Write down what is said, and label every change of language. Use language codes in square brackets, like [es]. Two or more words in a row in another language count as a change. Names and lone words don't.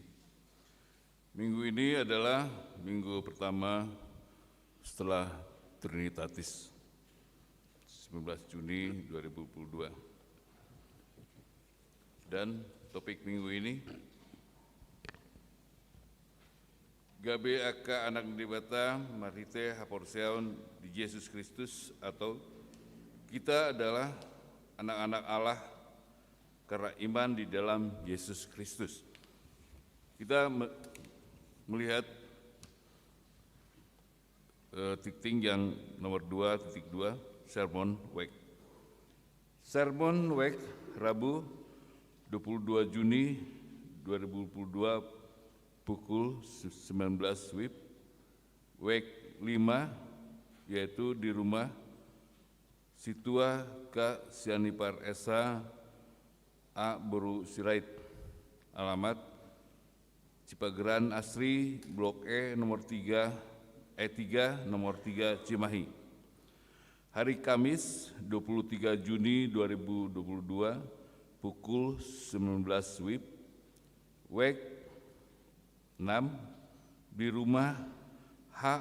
[id] Minggu ini adalah minggu pertama setelah Trinitatis, 19 Juni 2022. Dan topik minggu ini, [bbc] Gabe aka anak dibata marite haporseon di Yesus Kristus, [id] atau kita adalah anak-anak Allah karena iman di dalam Yesus Kristus. Kita melihat titik yang nomor 2.2, [en] Sermon Week. Sermon Week [id] Rabu 22 Juni 2022 pukul 19 WIB, Week 5, yaitu di rumah Situa K. Sianipar Esa A. Boru Sirait, alamat Cipageran Asri, Blok E nomor 3, E3 nomor 3 Cimahi. Hari Kamis 23 Juni 2022 pukul 19 WIB, WEK 6 di rumah H.